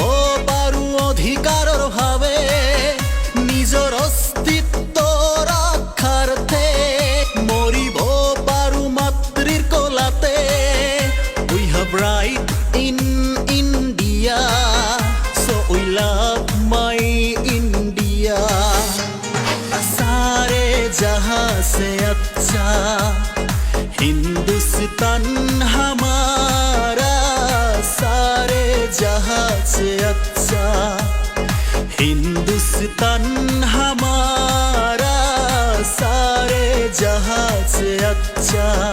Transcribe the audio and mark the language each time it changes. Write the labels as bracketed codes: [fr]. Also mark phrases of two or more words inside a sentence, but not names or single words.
[as] পাৰো অধিকাৰৰ ভাৱে নিজৰ অস্তিত্ব ৰক্ষাৰ্থে মৰিব পাৰো মাতৃৰ কোলাতে [en] we have right in India so we love my India [hi] सारे जहाँ से अच्छा हिंदुस्तान हमारा सारे जहां से अच्छा हिंदुस्तान हमारा सारे जहां से अच्छा